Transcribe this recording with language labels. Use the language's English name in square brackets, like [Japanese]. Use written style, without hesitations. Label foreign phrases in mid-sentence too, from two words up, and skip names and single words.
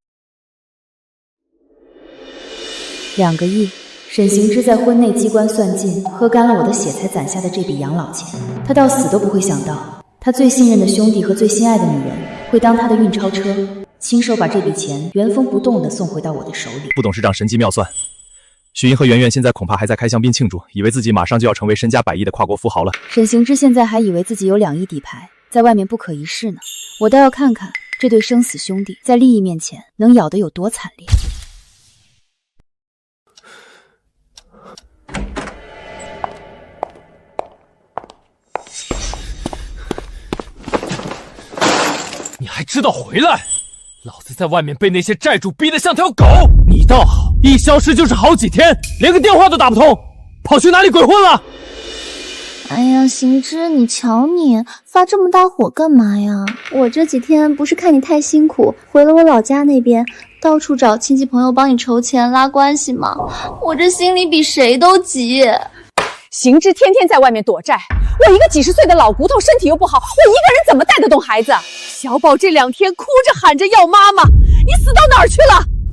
[Chinese] 2 個億，沈行之在婚內機關算盡，喝乾了我的血才攢下的這筆養老錢，他到死都不會想到，他最信任的兄弟和最心愛的女人會當他的運鈔車，親手把這筆錢原封不動地送回到我的手裡。副董事長神機妙算，許英和圆圆現在恐怕還在開香檳慶祝，以為自己馬上就要成為身家100億的跨國富豪了。沈行之現在還以為自己有2億底牌，在外面不可一世呢。我倒要看看這對生死兄弟在利益面前能咬得有多慘烈。你還知道回來？老子在外面被那些債主逼得像條狗，你倒好，一消失就是好幾天，連個電話都打不通，跑去哪裡鬼混了？哎呀，行之，你瞧你發這麼大火幹嘛呀？我這幾天不是看你太辛苦，回了我老家那邊，到處找親戚朋友幫你籌錢拉關係嘛，我這心裡比誰都急。行之天天在外面躲債，我一個幾十歲的老骨頭，身體又不好，我一個人怎麼帶得動孩子？小寶這2天哭着喊着要媽媽，你死到哪兒去了？